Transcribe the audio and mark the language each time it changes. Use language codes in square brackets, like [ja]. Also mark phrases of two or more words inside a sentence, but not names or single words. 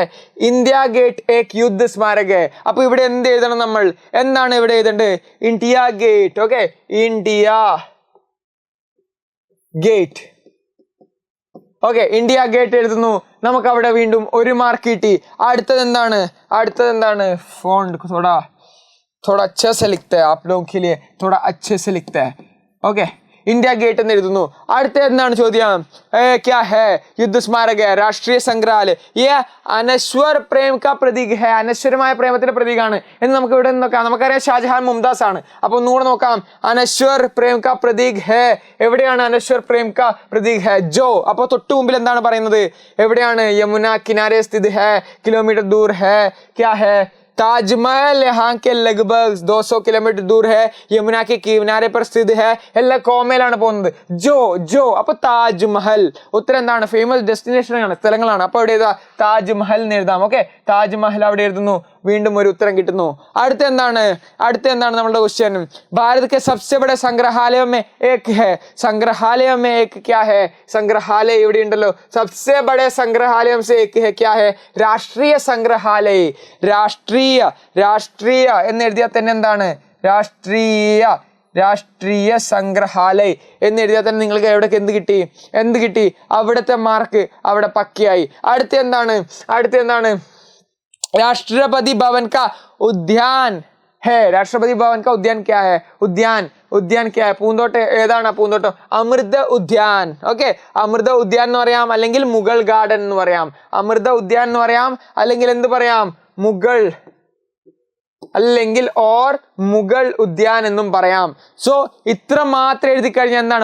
[hi] इंडिया गेट एक युद्ध स्मारक है. [ml] അപ്പൊ ഇവിടെ എന്ത് എഴുതണം നമ്മൾ? എന്താണ് ഇവിടെ എഴുതേണ്ടത്? ഇന്ത്യ ഗേറ്റ്. ഓക്കെ, ഇന്ത്യ ഗേറ്റ്. ഓക്കെ, ഇന്ത്യ ഗേറ്റ് എഴുതുന്നു. നമുക്ക് അവിടെ വീണ്ടും 1 മാർക്ക് കിട്ടി. അടുത്തത് എന്താണ്? [hi] ഫോണ്ട് थोड़ा अच्छा से लिखते हैं आप लोगों के लिए, थोड़ा अच्छे से लिखते हैं. ओके, [ml] ഇന്ത്യ ഗേറ്റ് എന്ന് എഴുതുന്നു. അടുത്ത എന്താണ് ചോദ്യം? [hi] क्या है? युद्ध स्मारक है, राष्ट्रीय संग्रहालय, ये अनश्वर प्रेम का प्रतीक है. [ml] അനശ്വരമായ പ്രേമത്തിന്റെ പ്രതീകമാണ് എന്ന് നമുക്ക് ഇവിടെ നോക്കാം. നമുക്കറിയാം ഷാജഹാൻ മുംതാസ് ആണ്. അപ്പൊ ഒന്നുകൂടെ നോക്കാം. [hi] अनश्वर प्रेम का प्रतीक है. എവിടെയാണ് अनश्वर प्रेम का प्रतीक है? जो. [ml] അപ്പൊ തൊട്ടു മുമ്പിൽ എന്താണ് പറയുന്നത്? [hi] എവിടെയാണ്? यमुना किनारे स्थित है, किलोमीटर दूर है. क्या है? ताजमहल यहाँ के लगभग 200 किलोमीटर दूर है, यमुना के किनारे पर स्थित है. [ml] എല്ലാം കോമയിലാണ് പോകുന്നത്. ജോ. അപ്പൊ താജ്മഹൽ. ഉത്തരം എന്താണ്? [en] famous destination [ml] ആണ്, സ്ഥലങ്ങളാണ്. അപ്പൊ അവിടെ എഴുതാ താജ്മഹൽ എന്ന് എഴുതാം. ഓക്കെ, താജ്മഹൽ അവിടെ എഴുതുന്നു. വീണ്ടും ഒരു ഉത്തരം കിട്ടുന്നു. അടുത്ത എന്താണ് നമ്മുടെ ക്വസ്റ്റ്യൻ? [hi] ഭാരത് के सबसे बड़े संग्रहालय में एक है. संग्रहालय में एक क्या है? [ml] संग्रहालय ഇവിടെ ഉണ്ടല്ലോ. [hi] सबसे बड़े संग्रहालय से एक है. क्या है? [ml] രാഷ്ട്രീയ സംഗ്രഹാലയ. രാഷ്ട്രീയ എന്ന് എഴുതിയാൽ തന്നെ എന്താണ്? രാഷ്ട്രീയ സംഗ്രഹാലയ എന്ന് എഴുതിയാൽ തന്നെ നിങ്ങൾക്ക് എവിടെ എന്ത് കിട്ടി? അവിടുത്തെ മാർക്ക് അവിടെ പക്കയായി. അടുത്ത എന്താണ്? [hi] राष्ट्रपति भवन का उद्यान है. राष्ट्रपति भवन का उद्यान क्या है? उद्यान क्या है? [ml] പൂന്തോട്ടം. ഏതാണ് പൂന്തോട്ടം? അമൃത ഉദ്യാൻ. ഓക്കെ, അമൃത ഉദ്യാൻ എന്ന് പറയാം, അല്ലെങ്കിൽ മുഗൾ ഗാർഡൻ എന്ന് പറയാം. അമൃത ഉദ്യാൻ എന്ന് പറയാം, അല്ലെങ്കിൽ എന്ത് പറയാം? മുഗൾ, അല്ലെങ്കിൽ ഓർ മുഗൾ ഉദ്യാൻ എന്നും പറയാം. സോ ഇത്ര മാത്രം എഴുതി കഴിഞ്ഞാൽ എന്താണ്?